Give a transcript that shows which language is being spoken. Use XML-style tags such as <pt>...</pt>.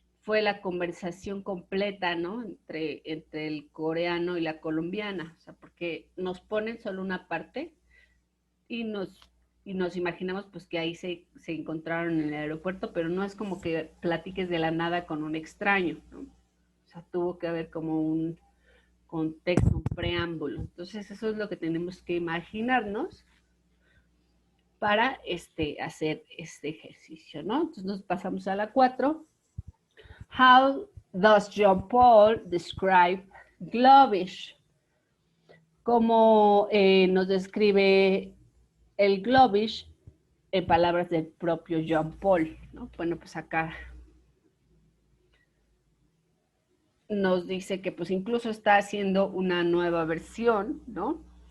<es>fue la conversación completa, ¿no? Entre el coreano y la colombiana, o sea, porque nos ponen solo una parte y nos imaginamos pues que ahí se encontraron en el aeropuerto, pero no es como que platiques de la nada con un extraño, ¿no? O sea, tuvo que haber como un contexto, un preámbulo. Entonces, eso es lo que tenemos que imaginarnos para hacer este ejercicio, ¿no? Entonces, nos pasamos a la 4.</es> <en>How does Jean Paul describe Globish?</en> <es>¿Cómo nos describe el Globish en palabras del propio Jean Paul, ¿no? Bueno, pues acá nos dice que pues incluso está haciendo una nueva versión, ¿no?</es>